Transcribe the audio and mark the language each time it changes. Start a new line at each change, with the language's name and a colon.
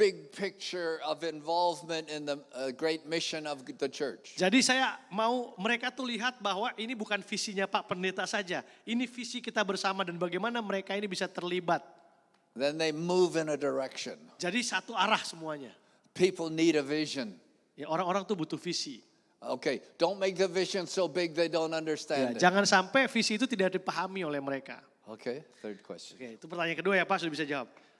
English: big picture of involvement in the great mission of the church.
Indonesian: Jadi saya mau mereka tuh lihat bahwa ini bukan visinya Pak Pendeta saja. Ini visi kita bersama dan bagaimana mereka ini bisa terlibat.
English: Then they move in a direction.
Indonesian: Jadi satu arah semuanya.
English: People need a vision.
Indonesian: Ya, orang-orang tuh butuh visi.
English: Okay, don't make the vision so big they don't
Indonesian: Ya,
English: understand it.
Indonesian: jangan sampai visi itu tidak dipahami oleh mereka.
English: Okay, third question.
Indonesian: Oke, itu pertanyaan kedua ya Pak, sudah bisa jawab.